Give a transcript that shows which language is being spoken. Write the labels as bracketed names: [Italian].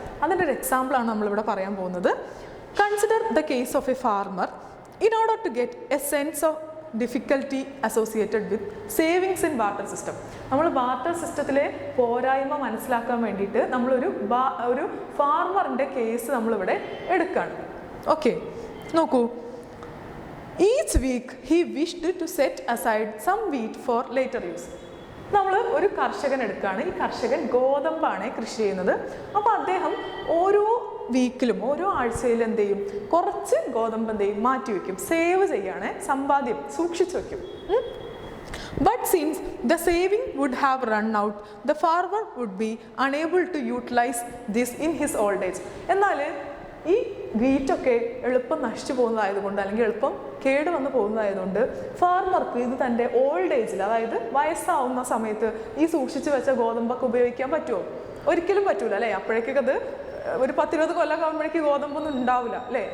[Malayalam] അതിൻ്റെ ഒരു എക്സാമ്പിളാണ് നമ്മളിവിടെ പറയാൻ പോകുന്നത്. [English] Consider the case of a farmer. In order to get a sense of difficulty associated with savings in barter system. [Malayalam] നമ്മൾ ബാർട്ടർ സിസ്റ്റത്തിലെ പോരായ്മ മനസ്സിലാക്കാൻ വേണ്ടിയിട്ട് നമ്മളൊരു ഫാർമറിൻ്റെ കേസ് നമ്മളിവിടെ എടുക്കുകയാണ്. ഓക്കെ, നോക്കൂ. [English] Each week he wished to set aside some wheat for later use. [Malayalam] നമ്മൾ ഒരു കർഷകൻ എടുക്കുകയാണ്. ഈ കർഷകൻ ഗോതമ്പാണ് കൃഷി ചെയ്യുന്നത്. അപ്പോൾ അദ്ദേഹം ഓരോ വീക്കിലും ഓരോ ആഴ്ചയിലും എന്ത് ചെയ്യും, കുറച്ച് ഗോതമ്പ് എന്ത് ചെയ്യും, മാറ്റി വയ്ക്കും, സേവ് ചെയ്യാണ്, സമ്പാദ്യം സൂക്ഷിച്ചു വയ്ക്കും. [English] But since the saving would have run out, the farmer would be unable to utilize this in his old age. [Malayalam] എന്നാൽ ഈ വീറ്റൊക്കെ എളുപ്പം നശിച്ചു പോകുന്നതായതുകൊണ്ട് അല്ലെങ്കിൽ എളുപ്പം കേട് വന്ന് പോകുന്നതായതുകൊണ്ട് ഫാർമർക്ക് ഇത് തൻ്റെ ഓൾഡ് ഏജിൽ, അതായത് വയസ്സാവുന്ന സമയത്ത് ഈ സൂക്ഷിച്ചു വെച്ച ഗോതമ്പൊക്കെ ഉപയോഗിക്കാൻ പറ്റുമോ? ഒരിക്കലും പറ്റൂല അല്ലേ? അപ്പോഴേക്കൊക്കെ അത് ഒരു 10-20 കൊല്ലം ആകുമ്പോഴേക്ക് ഗോതമ്പൊന്നും ഉണ്ടാവില്ല അല്ലേ?